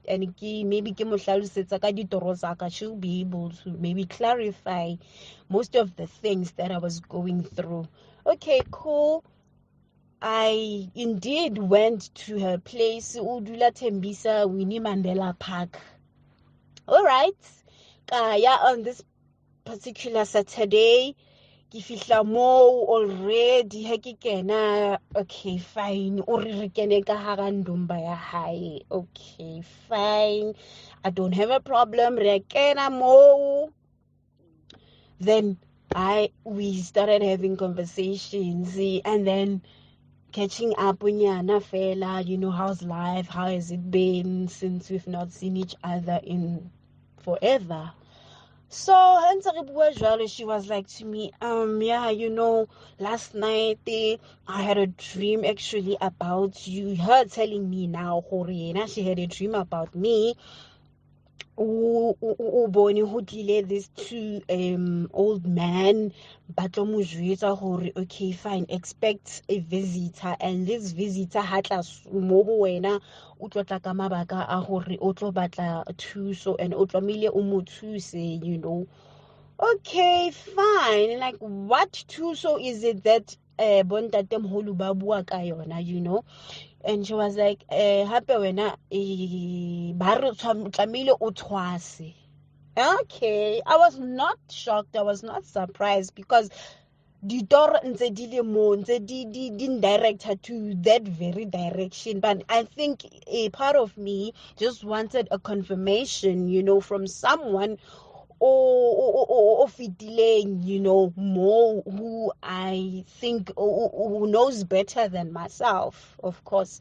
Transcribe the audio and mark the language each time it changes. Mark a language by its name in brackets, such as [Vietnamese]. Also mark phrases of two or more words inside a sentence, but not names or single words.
[English] And maybe she'll be able to maybe clarify most of the things that I was going through. Okay, cool. I indeed went to her place, Udula Tembisa, Winnie Mandela Park. All right. On this particular Saturday, [Southern Sotho] ke fihla mo already ha ke kena. [English] Okay, fine, [Southern Sotho] o re kene ka hara ndumba ya hae. [English] Okay, fine, I don't have a problem. [Southern Sotho] Re kena mo, [English] then we started having conversations, and then catching up [Southern Sotho] unyana fela, [English] you know, how's life, how has it been since we've not seen each other in forever. So she was like to me, yeah, you know, last night I had a dream actually about you. Her telling me now, she had a dream about me. These two old men, but okay, fine, expect a visitor, and this visitor [Southern Sotho] hatla mo ho wena o tlotla ka mabaka a hore o tlo batla thuso [English] and [Southern Sotho] o tlomile o mo thuse, [English] you know. Okay, fine. Like, what thuso is it that [Southern Sotho] bontatemholo ba bua ka yona, [English] you know? And she was like, [Southern Sotho] hape wena ba re tlamehile o tshwase. [English] Okay, I was not shocked, I was not surprised, because [Southern Sotho] ditoro ntse di le mo, ntse di [English] direct her to that very direction. But I think a part of me just wanted a confirmation, you know, from someone delaying, you know, more, who I think who knows better than myself, of course.